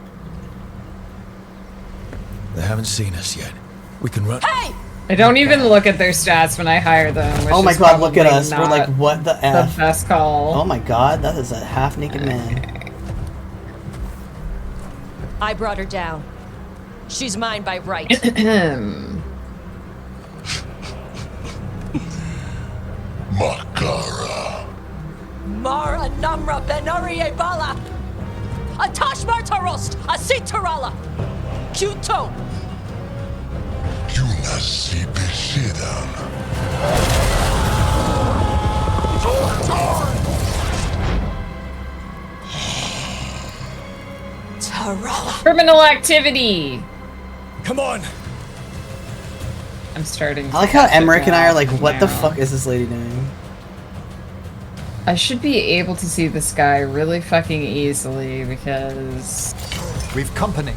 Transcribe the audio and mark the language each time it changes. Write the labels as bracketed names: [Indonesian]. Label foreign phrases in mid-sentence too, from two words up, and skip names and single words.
[English] They haven't seen us yet. We can run. Hey! I don't even look at their stats when I hire them. Which Oh my is god, look at probably us. We're like, not what the F? The best call. Oh my god, that is a half-naked man. I brought her down. She's mine by right. Makara. Mara Namra Benarie Bala. Atash Martarost, Asitarala. Kuto. Junasi Besidan. Tarala. Criminal activity. Come on. I'm starting to I like how catch it Emmerich and I are like, now. what the fuck is this lady doing? I should be able to see this guy really fucking easily because we've company.